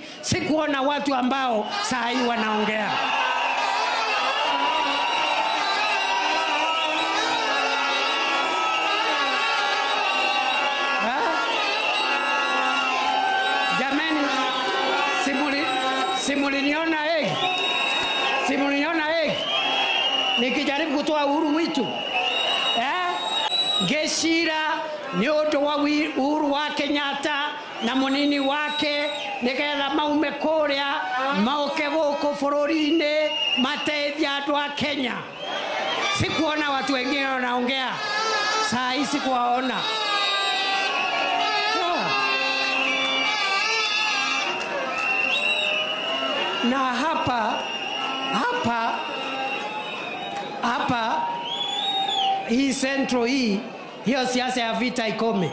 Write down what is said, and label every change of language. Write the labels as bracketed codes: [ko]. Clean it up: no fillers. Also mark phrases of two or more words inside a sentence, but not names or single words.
[sw] Sikuona watu ambao saa hii wanaongea. Jamani, simuliniona Hague? Simuliniona Hague? Nikijaribu kutoa uhuru witu. [ki] Geshira nyoto wa Uhuru wa Kenyatta na munini wake nigetha maume kuria mauke guku bururi-ini mateithia andu a Kenya. [sw] Sikuona watu wengine wanaongea. Saa hii sikuwaona. Na hapa hii Central hii, hiyo siasa ya vita ikome.